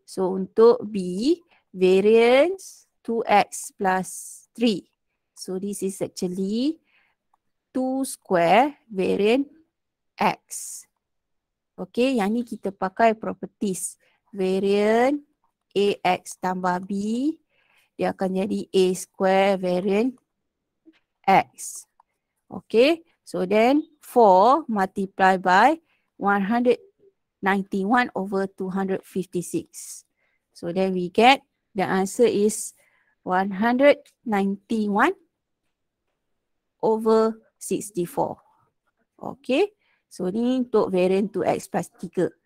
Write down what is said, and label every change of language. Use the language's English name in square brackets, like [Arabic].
[English] So untuk B, variance 2x plus 3. So this is actually 2 square variant X. [Malay] Okay. Yang ni kita pakai properties. Variant AX tambah B, dia akan jadi A square variant X. [English] Okay, so then 4 multiply by 191 over 256. So then we get the answer is 191 over 64. [Malay] Okay, so ni untuk variant 2x plus 3.